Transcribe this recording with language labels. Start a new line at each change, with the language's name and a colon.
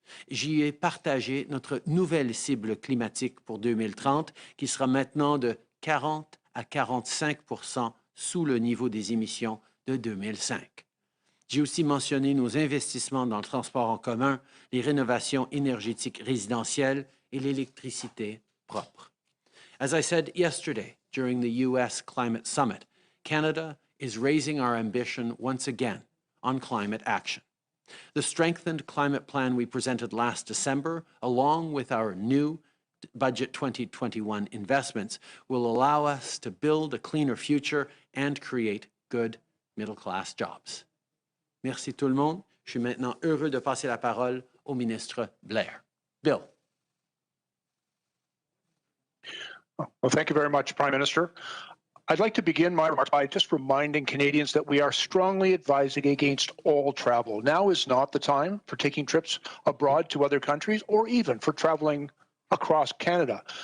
French: J'y ai partagé notre nouvelle cible climatique pour 2030 qui sera maintenant de 40 à 45% sous le niveau des émissions de 2005. J'ai aussi mentionné nos investissements dans le transport en commun, les rénovations énergétiques résidentielles et l'électricité propre.
English: As I said yesterday during the U.S. Climate Summit, Canada is raising our ambition once again on climate action. The strengthened climate plan we presented last December, along with our new Budget 2021 investments, will allow us to build a cleaner future and create good middle-class jobs.
French: Merci tout le monde. Je suis maintenant heureux de passer la parole au ministre Blair.
English: Bill. Well, thank you very much, Prime Minister. I'd like to begin my remarks by just reminding Canadians that we are strongly advising against all travel. Now is not the time for taking trips abroad to other countries or even for traveling across Canada.